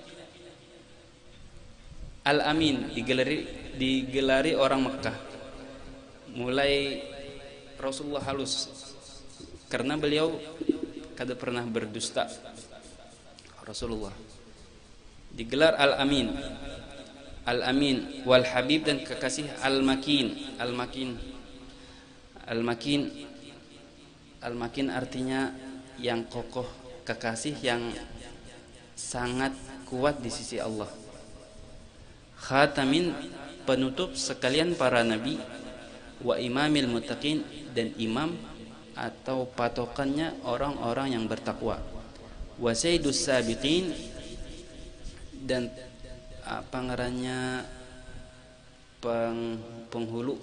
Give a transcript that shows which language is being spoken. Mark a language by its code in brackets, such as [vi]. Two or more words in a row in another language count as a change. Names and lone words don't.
[id] Al-Amin digelari orang Mekah. [bjn] Mulai Rasulullah halus karena beliau kada pernah berdusta. [id] Rasulullah digelar Al-Amin. [ar] الأمين والحبيب, [id] dan kekasih Al-Makin. Al-Makin artinya yang kokoh, kekasih yang sangat kuat di sisi Allah. Khatamin, penutup sekalian para nabi, [ar] وإمام المتقين, [id] dan imam atau patokannya orang-orang yang bertakwa, [ar] وسيد السابقين, [id] dan [bjn] apa ngarannya [id] penghulu.